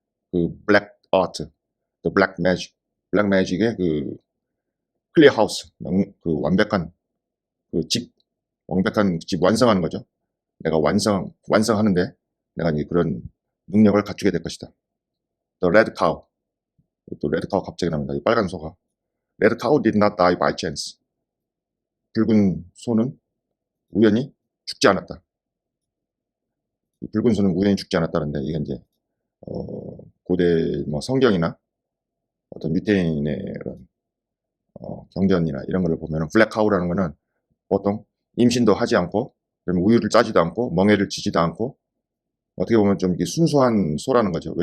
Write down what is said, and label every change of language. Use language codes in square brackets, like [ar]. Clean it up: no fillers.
[ko] 그 [en] black art, the black magic, [ko] black magic의 그 [en] clear house, [ko] 그 완벽한 그 집, 완벽한 집 완성하는 거죠. 내가 완성하는데 내가 이제 그런 능력을 갖추게 될 것이다. [en] The red cow. [ko] 또 레드 카우 갑자기 나옵니다. 이 빨간 소가. [en] Red cow did not die by chance. [ko] 붉은 소는 우연히 죽지 않았다. 이 붉은 소는 우연히 죽지 않았다는데 이게 이제 고대 뭐 성경이나 어떤 유대인의 그런 경전이나 이런 걸 보면은 블랙 카우라는 거는 보통 임신도 하지 않고 그러면 우유를 짜지도 않고 멍에를 지지도 않고 어떻게 보면 좀 이게 순수한 소라는 거죠.